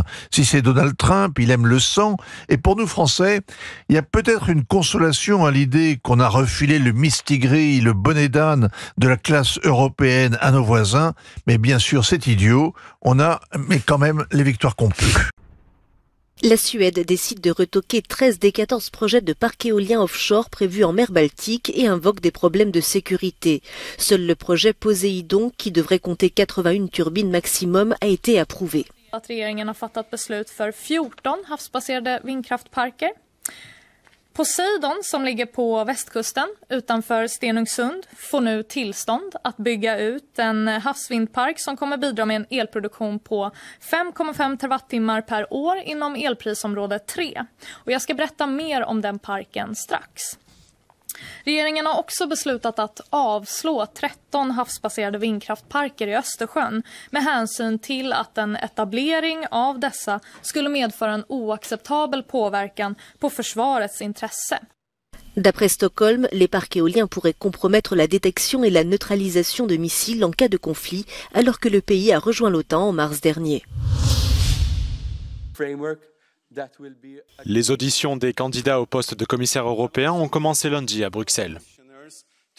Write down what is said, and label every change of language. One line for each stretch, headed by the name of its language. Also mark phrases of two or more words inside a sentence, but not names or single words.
French: Si c'est Donald Trump, il aime le sang. Et pour nous Français, il y a peut-être une consolation à l'idée qu'on a refilé le mistigris, le bonnet d'âne de la classe européenne à nos voisins, mais bien sûr c'est idiot, on a mais quand même les victoires qu'on peut. La Suède décide de retoquer 13 des 14 projets de parcs éoliens offshore prévus en mer Baltique et invoque des problèmes de sécurité. Seul le projet Poséidon, qui devrait compter 81 turbines maximum, a été approuvé.
Swedish: Regeringen har fattat beslut för 14 havsbaserade vindkraftparker. Poseidon, som ligger på västkusten utanför Stenungsund, får nu tillstånd att bygga ut en havsvindpark som kommer bidra med en elproduktion på 5,5 terawattimmar per år inom elprisområde 3. Och jag ska berätta mer om den parken strax. Regeringen har också beslutat att avslå 13 havsbaserade vindkraftparker i Östersjön med hänsyn till att en etablering av dessa skulle medföra en oacceptabel påverkan på försvarets intresse.
French: D'après Stockholm, les parcs éoliens pourraient compromettre la détection et la neutralisation de missiles en cas de conflit, alors que le pays a rejoint l'OTAN en mars dernier. Les auditions des candidats au poste de commissaire européen ont commencé lundi à Bruxelles.